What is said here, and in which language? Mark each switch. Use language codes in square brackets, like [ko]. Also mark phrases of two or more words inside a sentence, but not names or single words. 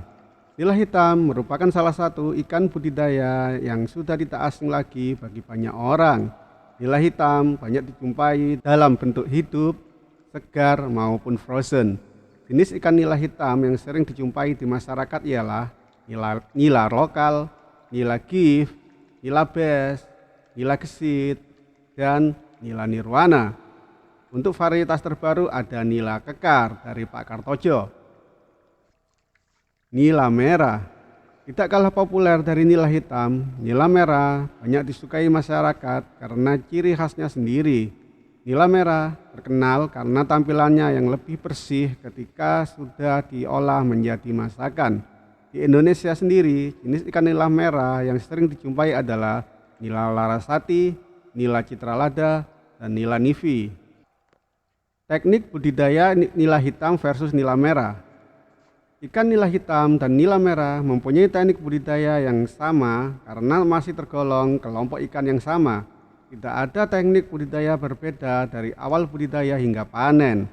[id] Nila hitam merupakan salah satu ikan budidaya yang sudah tidak asing lagi bagi banyak orang. Nila hitam banyak dijumpai dalam bentuk hidup, segar maupun frozen. Jenis ikan nila hitam yang sering dijumpai di masyarakat ialah nila lokal, nila gift, nila bass, nila gesit, dan nila nirwana. Untuk varietas terbaru ada nila kekar dari Pak Kartojo. Nila merah. Tidak kalah populer dari nila hitam, nila merah banyak disukai masyarakat karena ciri khasnya sendiri. Nila merah terkenal karena tampilannya yang lebih bersih ketika sudah diolah menjadi masakan. Di Indonesia sendiri, jenis ikan nila merah yang sering dijumpai adalah nila larasati, nila citralada, dan nila nivi. Teknik budidaya nila hitam versus nila merah. Ikan nila hitam dan nila merah mempunyai teknik budidaya yang sama karena masih tergolong kelompok ikan yang sama. Tidak ada teknik budidaya berbeda dari awal budidaya hingga panen.